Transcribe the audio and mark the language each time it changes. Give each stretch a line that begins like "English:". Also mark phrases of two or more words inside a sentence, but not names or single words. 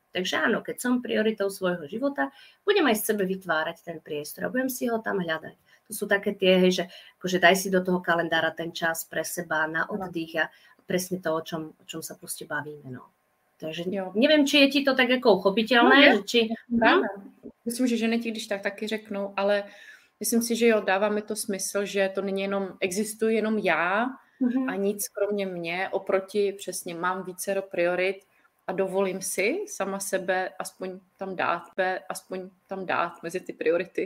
Slovak: Takže áno, keď som prioritou svojho života, budem aj z sebe vytvárať ten priestor a budem si ho tam hľadať. To sú také tie, hej, že akože daj si do toho kalendára ten čas pre seba na oddych a presne to, o čom sa proste bavíme. No. Takže neviem, či je ti to tak ako uchopiteľné. No, či...
Czech: Myslím, že ženy ti když tak taky řeknou, ale myslím si, že jo, dává mi to smysl, že to není jenom, existuje jenom já a nic kromě mě, oproti přesně mám vícero priorit a dovolím si sama sebe aspoň tam dát mezi ty priority.